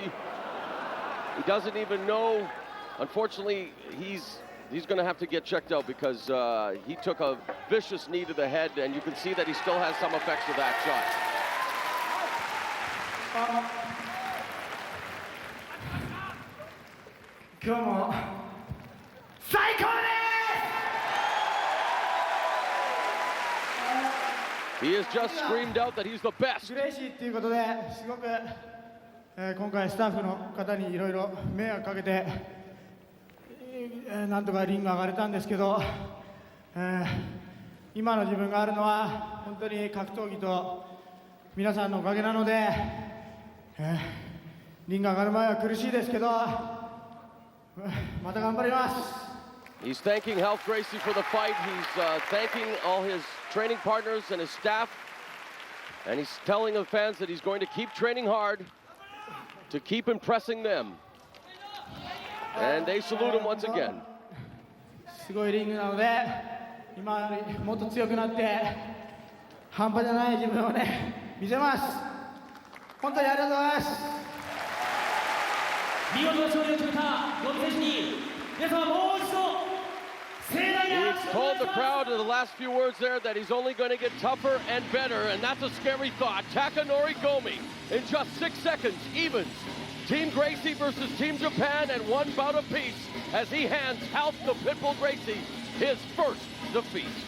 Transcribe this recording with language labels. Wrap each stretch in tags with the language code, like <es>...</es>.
<en>He doesn't even know. Unfortunately, he's going to have to get checked out because he took a vicious knee to the head, and you can see that he still has some effects of that shot. Come on. He has just screamed out that he's the best.</en> <ja>嬉しいっていうことですごく、今回スタッフの方にいろいろ迷惑かけて、なんとかリング上がれたんですけど、今の自分があるのは本当に格闘技と皆さんのおかげなので、リング上がる前は苦しいですけど、また頑張ります。</ja> <en>He's thanking Half Gracie for the fight. He's thanking all his training partners and his staff. And he's telling the fans that he's going to keep training hard to keep impressing them. And they salute him once again.</en> <ja>すごいリングなので、今よりもっと強くなって、半端じゃない自分をね、見せます。本当にありがとうございます。見事勝利を決めたゴミ選手に、皆様もう一度。</ja> <en>He's told the crowd in the last few words there that he's only going to get tougher and better, and that's a scary thought. Takanori Gomi, in just 6 seconds, evens Team Gracie versus Team Japan at 1 bout apiece as he hands Half the Pitbull Gracie his first defeat.</en>